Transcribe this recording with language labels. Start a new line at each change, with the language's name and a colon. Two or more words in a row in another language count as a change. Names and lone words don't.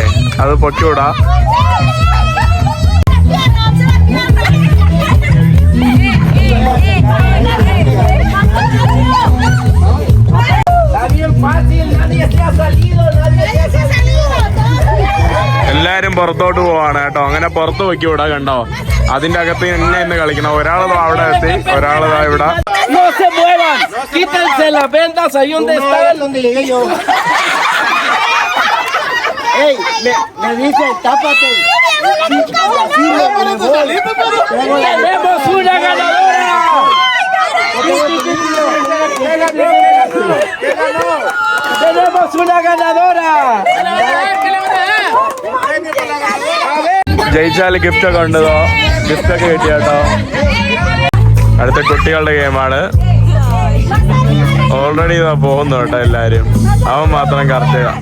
Malayalam: അത് പൊക്കിവിടാ. എല്ലാരും പുറത്തോട്ട് പോവാണ് കേട്ടോ. അങ്ങനെ പുറത്ത് പൊക്കി വിടാ. കണ്ടോ, അതിന്റെ അകത്ത് എന്നെ ഇന്ന് കളിക്കണം. ഒരാള് അവിടെ എത്തി, ഒരാള് ഇവിടെ.
Spanish: No se muevan, quítense las vendas ahí donde están. Donde llegué yo. Ey, me dice, tápate. Tenemos una ganadora. Tenemos una ganadora.
Malayalam: ജയിച്ചാല് ഗിഫ്റ്റ് ഒക്കെ ഉണ്ടോ? ഗിഫ്റ്റ് ഒക്കെ കിട്ടിയ കേട്ടോ. അടുത്ത കുട്ടികളുടെ ഗെയിമാണ്. ഓൾറെഡി ഇതാ പോകുന്നു കേട്ടോ എല്ലാരും. അവൻ മാത്രം കറക്റ്റ്.